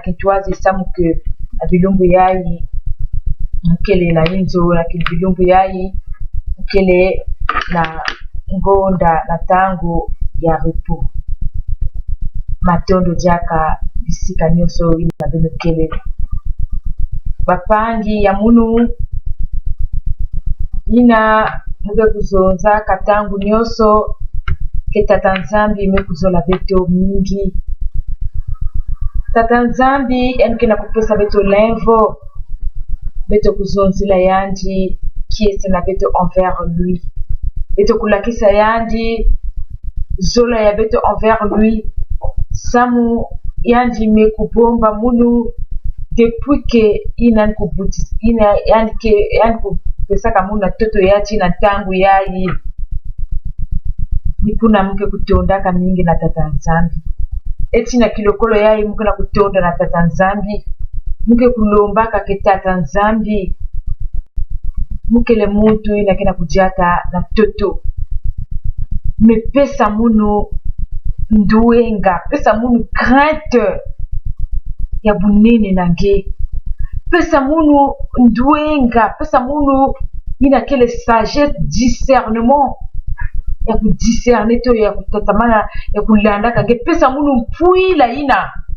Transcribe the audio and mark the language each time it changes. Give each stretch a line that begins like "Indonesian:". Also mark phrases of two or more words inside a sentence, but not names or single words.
Kituba (Democratic Republic of Congo): kitwazi samuke na bilumbu yai mukele na inzo na bilumbu yai mukele na ngonda na tango ya repo matondo jaka bisika nyoso ina beno kele bapangi ya munu ina muge kuzonza katangu nyoso ke tata nzambi mekuzola beto mingi tata nzambi enke na kupesa beto lenvo beto kuzonzila yandi kiese na beto
French: envers lui
Kituba (Democratic Republic of Congo): beto kulakisa yandi zola ya beto
French: envers lui
Kituba (Democratic Republic of Congo): samu yandi mekubomba munu
French: depuis que
Kituba (Democratic Republic of Congo): ina kubutis ina yani kupesa kama na toto yachi na tangu yai nikuna mke kutondaka mingi na tata nzambi eti na kilokolo yai mke na kutonda na tata nzambi mke kulombaka ke tata nzambi mke le muntu ina kina kujata na toto mepesa munu nduenga pesa munu crainte ya bunene nange pesa munu nduenga pesa munu ina kele
French: sagesse discernement
Kituba (Democratic Republic of Congo): ya kudiscerne to ya kutatamana ya kulanda kange pesa munu mpuila ina